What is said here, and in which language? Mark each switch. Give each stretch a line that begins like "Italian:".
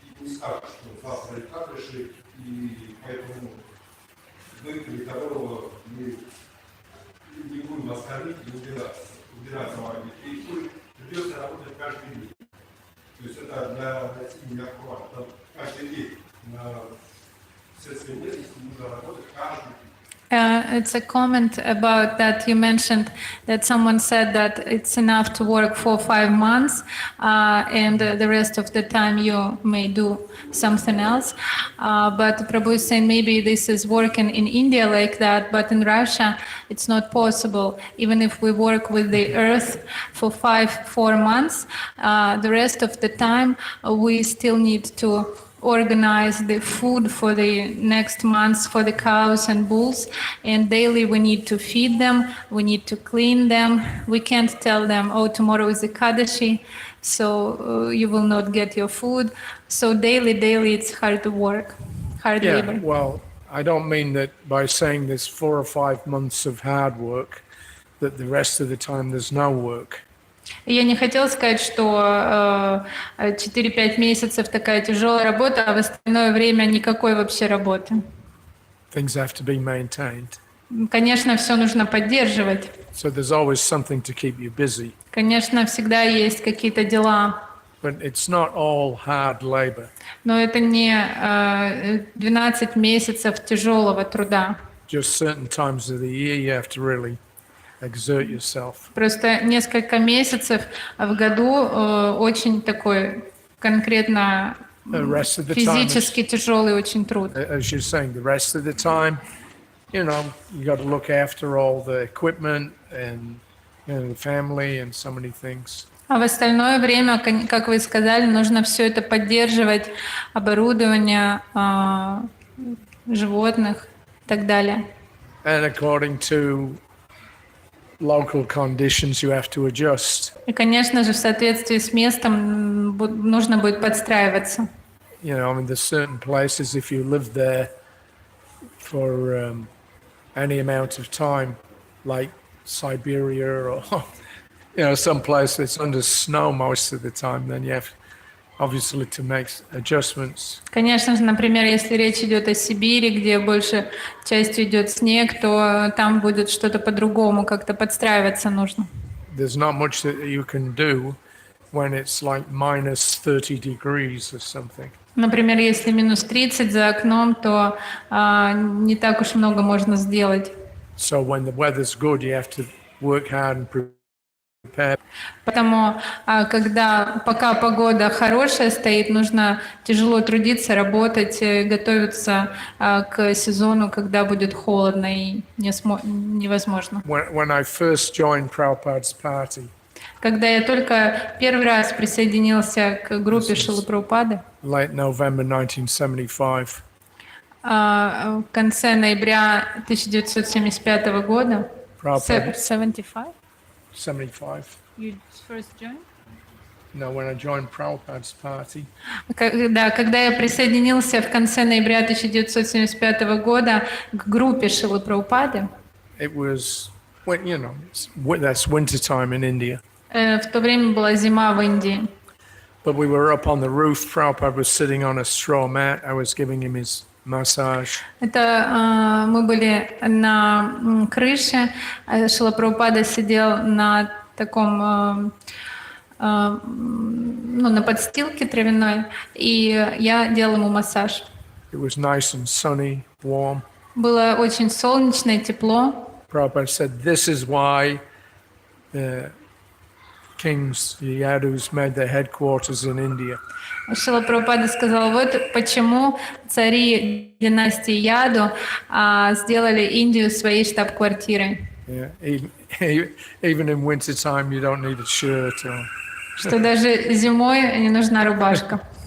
Russian: И не скажешь, что завтра и так решили, и поэтому быка или корову мы не будем вас кормить и убирать за вами. И придется работать каждый день. То есть это для России не актуально. Каждый день на сельской местности нужно работать каждый день.
English: It's a comment about that you mentioned that someone said that it's enough to work 4 or 5 months and the rest of the time you may do something else. But Prabhu is saying maybe this is working in India like that, but in Russia it's not possible. Even if we work with the earth for 4 months, the rest of the time we still need to organize the food for the next months for the cows and bulls, and daily we need to feed them, we need to clean them. We can't tell them, oh, tomorrow is Ekadashi, so you will not get your food. So daily it's hard work, hard labor. Well, I don't mean that by saying there's 4 or 5 months of hard work that the rest of the time there's no work.
Russian: Я не хотела сказать, что 4-5 месяцев такая тяжелая работа, а в остальное время никакой вообще работы.
English: Things have to be maintained.
Russian: Конечно, все нужно поддерживать.
English: So there's always something to keep you busy.
Russian: Конечно, всегда есть какие-то дела.
English: But it's not all hard labor.
Russian: Но это не 12 месяцев тяжелого труда.
English: Just certain times of the year you have to really exert yourself.
Russian: Просто несколько месяцев в году очень такой конкретно физически тяжелый очень труд.
English: As you're saying, the rest of the time, you got to look after all the equipment and and the family and so many things.
Russian: А в остальное время, как вы сказали, нужно все это поддерживать, оборудование, животных и так далее.
English: And according to local conditions, you have to adjust.
Russian: И, конечно же, в соответствии с местом нужно будет подстраиваться.
English: You know, I mean, there's certain places, if you live there for any amount of time, like Siberia or, you know, some place that's under snow most of the time, then you have obviously to make adjustments.
Russian: Конечно же, например, если речь идет о Сибири, где больше частью идет снег, то там будет что-то по-другому, как-то подстраиваться нужно.
English: There's not much that you can do when it's like minus 30 degrees or something.
Russian: Например, если минус 30 за окном, то не так уж много можно сделать.
English: So when the weather's good, you have to work hard and prepare.
Russian: Поэтому, пока погода хорошая стоит, нужно тяжело трудиться, работать, готовиться к сезону, когда будет холодно и невозможно.
English: When I first joined Prabhupada's party,
Russian: Когда я только первый раз присоединился к группе Шрилы Прабхупады,
English: late November 1975,
Russian: в конце ноября 1975 года,
English: Prabhupada, 75? 75. You first joined? No, when I joined Prabhupada's party,
Russian: Когда я присоединился в конце ноября 1975 года к группе Шрилы Прабхупады,
English: it was, you know, that's winter time in India.
Russian: в то время была зима в Индии.
English: But we were up on the roof. Prabhupada was sitting on a straw mat. I was giving him his massage.
Russian: Это мы были на крыше, Шрила Прабхупада сидел на таком, на подстилке травяной, и я делала ему массаж.
English: It was nice and sunny, warm.
Russian: Было очень солнечно и тепло.
English: Prabhupada said, "This is why the kings, the Yadus, made their headquarters in India."
Russian: Шрила Прабхупада сказал, вот почему цари династии Яду сделали Индию своей штаб-квартирой.
English: Yeah, even in winter time, you don't need a shirt.
Russian: Что даже зимой не нужна рубашка.